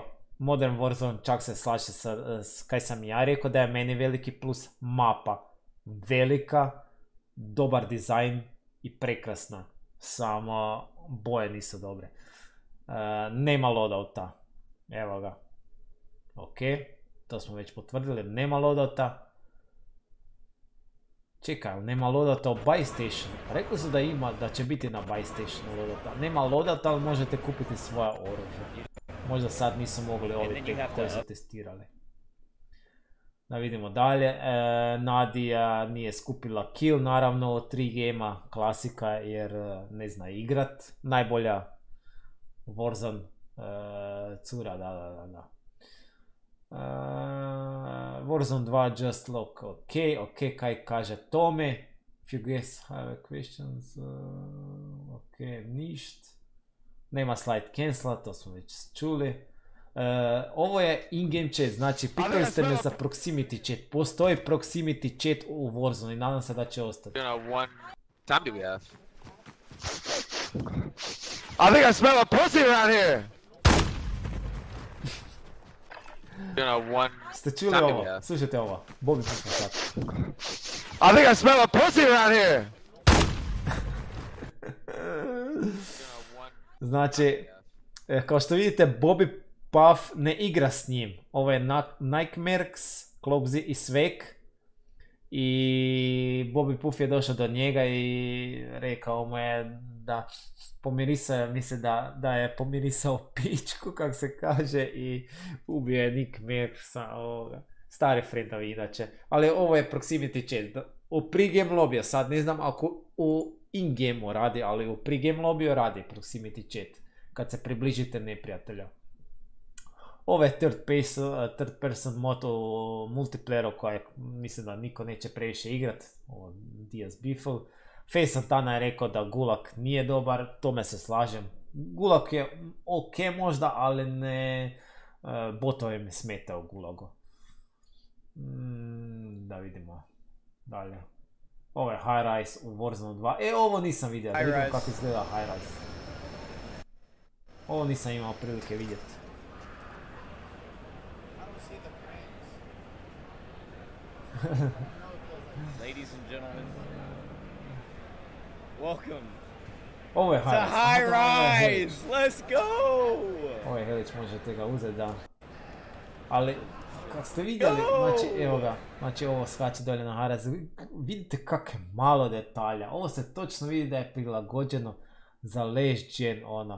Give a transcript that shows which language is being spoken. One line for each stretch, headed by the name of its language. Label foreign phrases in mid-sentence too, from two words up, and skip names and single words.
Croatian: Modern Warzone čak se slaže sa kaj sam ja rekao da je meni veliki plus, mapa velika, dobar dizajn i prekrasna, samo boje nisu dobre. Nema loadouta, evo ga, Ok, to smo već potvrdili, nema loadouta. Čekaj, nema loadouta u
English: buy station.
Croatian: Rekli su da ima, da će biti na
English: buy stationu
Croatian: loadouta. Nema loadouta, ali možete kupiti svoja oružja. Možda sad nisu mogli ovi tek koji su testirali. Da vidimo dalje. Nadija nije skupila kill, naravno, od 3 gema, klasika, jer ne zna igrat. Najbolja Warzone cura, da.
English: Warzone 2 just look ok,
Croatian: kaj kaže Tome.
English: If you guys have questions,
Croatian: ok, ništ. Nema slide cancela, to smo već čuli. Ovo je
English: in-game chat,
Croatian: znači pitali ste me za
English: proximity chat.
Croatian: Postoji
English: proximity chat
Croatian: u Warzone i nadam se da će ostati.
English: What time do we have? I think I smell a pussy around here!
Croatian: Ste čuli ovo? Slušajte ovo. Bobby pisao sad.
English: I think I smell a pussy around here!
Croatian: Znači, kao što vidite, Bobby Puff ne igra s njim. Ovo je Nightmares, Klopzi i Svek. I Bobby Puff je došao do njega i rekao mu je da pomirisao, misli da je pomirisao pičku, kako se kaže, i ubio je Nightmaresa, stari friendovi inače. Ali ovo je
English: proximity chat.
Croatian: U pregame lobiju, sad ne znam ako u in-game radi, ali u pregame lobiju radi proximity chat. Kad se približite neprijatelja. Ovo je
English: third person
Croatian: mod u multiplayeru koje mislim da niko neće previše igrat. Ovo DS Biffle. Face Santana je rekao da Gulag nije dobar, tome se slažem. Gulag je ok možda, ali ne... Botovi mi smeta u Gulagu. Da vidimo dalje. Ovo je High Rise u Warzone 2. Ovo nisam vidio, da vidim kako izgleda High Rise. Ovo nisam imao prilike vidjeti.
English: Ladies and gentlemen, welcome.
Croatian: Ovo je
English: High Rise. Let's go.
Croatian: Ovo je Helić, možete ga uzeti, da. Ali, kako ste vidjeli, znači, evo ga, znači ovo skače dolje na High Rise. Vidite kak je malo detalja. Ovo se točno vidi da je prilagođeno za
English: last gen,
Croatian: ono.